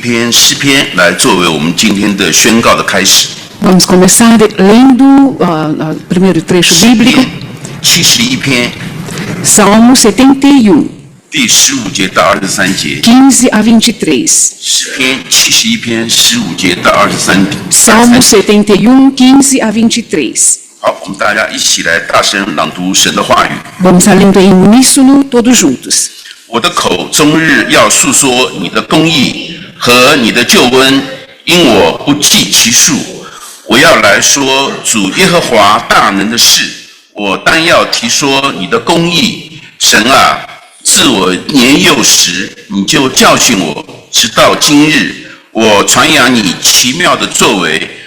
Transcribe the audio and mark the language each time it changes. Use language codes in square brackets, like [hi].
[zh] 诗篇来作为我们今天的宣告的开始。 [pt] Vamos começar lendo o primeiro trecho bíblico. [zh] 71篇 [pt] Salmo 71, [zh] 第15节到23节。 [pt] 15 a 23. [zh] 诗篇71篇15节到23节。 [pt] Salmo 71, 15 a 23. [zh] 好，我们大家一起来大声朗读神的话语。 [pt] Vamos lendo em uníssono todos juntos. [zh] 我的口终日要述说你的公义和你的救恩，因我不计其数。我要来说主耶和华大能的事，我单要提说你的公义。神啊，自我年幼时，你就教训我，直到今日，我传扬你奇妙的作为。